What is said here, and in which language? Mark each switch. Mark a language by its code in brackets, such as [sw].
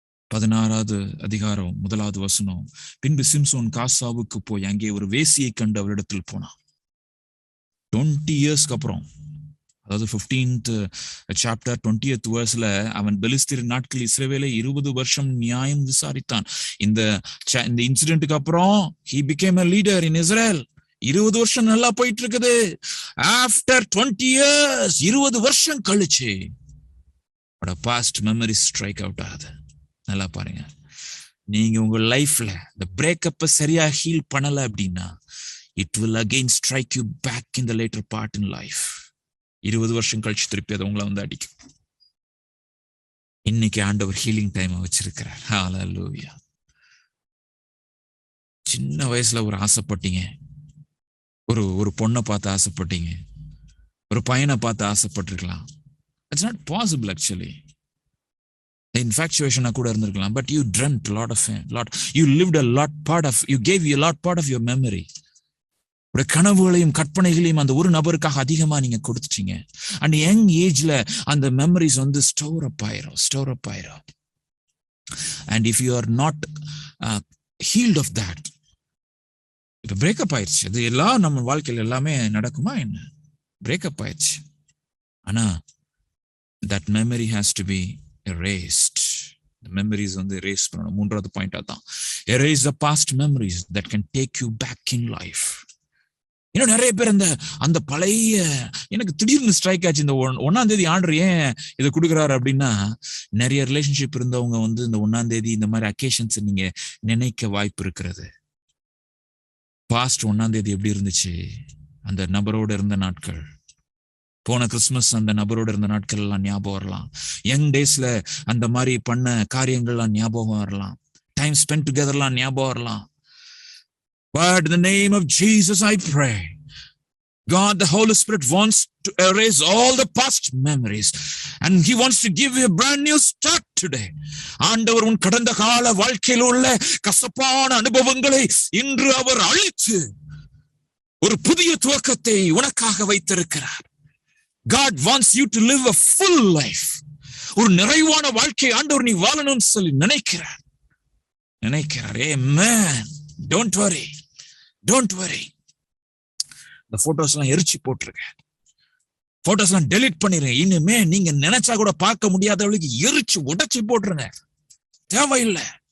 [ta] 16வது அதிகாரம் 1வது வசனம். பின்பு சிம்சோன் காசாவுக்கு போய் அங்கே ஒரு வேசியை கண்டு அவரிடத்தில் போனான். 20 இயர்ஸ்க்கு அப்புறம், அதாவது [en] 15th chapter 20th verse [ta] ல அவன் பெலிஸ்தீர் நாட்கள் இஸ்ரவேலை 20 வருஷம் நியாயம் விசாரித்தான். இந்த இன்சிடென்ட்டுக்கு அப்புறம் [en] he became a leader in Israel. [ta] 20 வருஷம் நல்லா போயிட்டு இருக்குது. [en] after 20 years, [ta] 20 வருஷம் கழிச்சு [en] Past memory strike out ஆகுது. [ta] நல்லா பாருங்க, நீங்க உங்க லைஃப்ல இந்த பிரேக்கப்பை சரியா ஹீல் பண்ணல அப்படின்னா [en] it will again strike you back in the later part in life. [ta] 20 வருஷம் கழிச்சு திருப்பி அதை உங்களை வந்து அடிக்கும். இன்னைக்கு ஆண்டவர் ஹீலிங் டைம் வச்சிருக்கிறார். ஹல்லேலூயா. சின்ன வயசுல ஒரு ஆசைப்பட்டீங்க, ஒரு பொண்ணை பார்த்து ஆசைப்பட்டீங்க, ஒரு பையனை பார்த்து ஆசைப்பட்டிருக்கலாம். [en] It's not possible actually. [ta] Infatuation கூட இருந்திருக்கலாம். [en] But you dreamt a lot of him, you lived a lot part of, you gave a lot part of your memory. [ta] உடைய கனவுகளையும் கற்பனைகளையும் அந்த ஒரு நபருக்காக அதிகமா நீங்க கொடுத்துட்டீங்க. அண்ட் யங் ஏஜ்ல அந்த மெமரிஸ் வந்து ஸ்டோர் அப் ஆயிரும். [en] and if you are not healed of that, [ta] இப்ப பிரேக்கப் ஆயிடுச்சு. அது எல்லாம் நம்ம வாழ்க்கையில எல்லாமே நடக்குமா என்ன? பிரேக்கப் ஆயிடுச்சு. [en] ஆனா that memory has to be erased. The memories [ta] வந்து erase பண்ணணும். மூன்றாவது பாயிண்ட் அதான். [en] Erase the past memories that can take you back in life. [ta] இன்னும் நிறைய பேர் அந்த பழைய, எனக்கு திடீர்னு ஸ்ட்ரைக் ஆச்சு இந்த 1ஆம் தேதி ஆண்டவர் ஏன் இதை கொடுக்குறாரு அப்படின்னா, நிறைய ரிலேஷன்ஷிப் இருந்தவங்க வந்து இந்த 1ஆம் தேதி இந்த மாதிரி அக்கேஷன்ஸ் நீங்க நினைக்க வாய்ப்பு இருக்கிறது. பாஸ்ட் 1ஆம் தேதி எப்படி இருந்துச்சு, அந்த நபரோட இருந்த நாட்கள், போன கிறிஸ்துமஸ் அந்த நபரோட இருந்த நாட்கள் எல்லாம் ஞாபகம் வரலாம். யங் டேஸ்ல அந்த மாதிரி பண்ண காரியங்கள்லாம் ஞாபகம் வரலாம். டைம் ஸ்பெண்ட் டுகெதர்லாம் ஞாபகம் வரலாம். [en] But in the name of Jesus I pray, God the Holy Spirit wants to erase all the past memories and he wants to give you a brand new start today. [ta] ஆண்டவர் உன் கடந்த கால வாழ்க்கையில் உள்ள கசப்பான அனுபவங்களை இன்று அவர் அழித்து ஒரு புதிய துவக்கத்தை உனக்காக வைத்திருக்கிறார். [en] God wants you to live a full life. [ta] ஒரு நிறைவான வாழ்க்கை ஆண்டவர் நீ வாழணும்னு சொல்லி நினைக்கிறார். [en] Amen. Don't worry. [ta] இந்த போட்டோஸ் எல்லாம் எரிச்சு போட்டுருங்க. போட்டோஸ் எல்லாம் டெலிட் பண்ணிருங்க. இனிமே நீங்க நினைச்சா கூட பார்க்க முடியாதவளுக்கு எரிச்சு உடைச்சு போட்டுருங்க. தேவையில்லை.